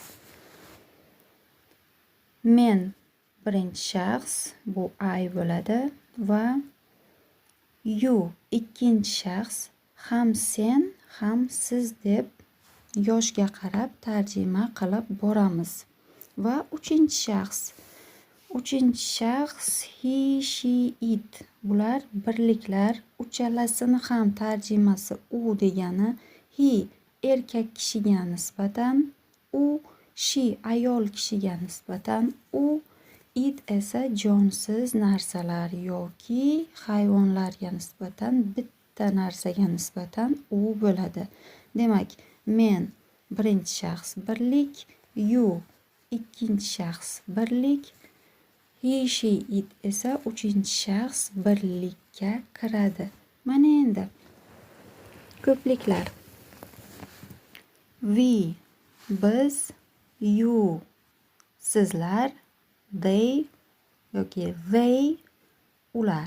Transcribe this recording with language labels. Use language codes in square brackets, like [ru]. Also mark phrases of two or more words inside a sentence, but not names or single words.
[uz] Men birinchi shaxs, bu I bo'ladi va you ikkinchi shaxs, ham sen, ham siz deb yoshga qarab tarjima qilib boramiz. Va uchinchi shaxs [en] he, she, it. [uz] Bular birliklar. Uchalasini ham tarjimasi u degani he erkak kishiga nisbatan, u she ayol kishiga nisbatan, u it esa jonsiz narsalar yoki hayvonlarga nisbatan, bitta narsaga nisbatan u bo'ladi. Demak, men birinchi shaxs birlik, you ikkinchi shaxs birlik, [en] he, she, it [uz] esa uchinchi shaxs birlikka kiradi. Mana endi ko'pliklar. We biz, you sizlar, they yoki they ular.